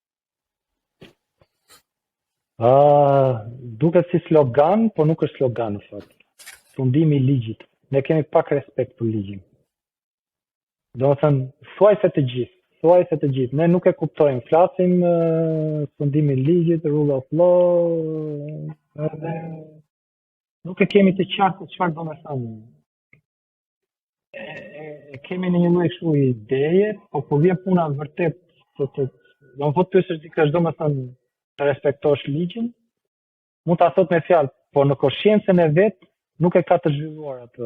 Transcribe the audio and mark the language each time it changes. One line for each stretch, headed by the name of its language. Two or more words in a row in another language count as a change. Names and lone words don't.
Albanian: Duket si slogan, por nuk është slogan në fakt. Fundimi i ligjit. Ne kemi pak respekt për ligjin. Domethënë, thuajse të gjithë. Ne nuk e kuptojmë. Flasim fundimin e ligjit,
English: rule of law,
Albanian: edhe nuk e kemi të qartë çfarë do të thonë. Kemi në një lloj kështu ideje, po kur vjen puna vërtet do të pyesësh dikë do të thënë të respektosh ligjin, mund ta thot me fjalë, po në konsciencën e vet nuk e ka të zhvilluar atë.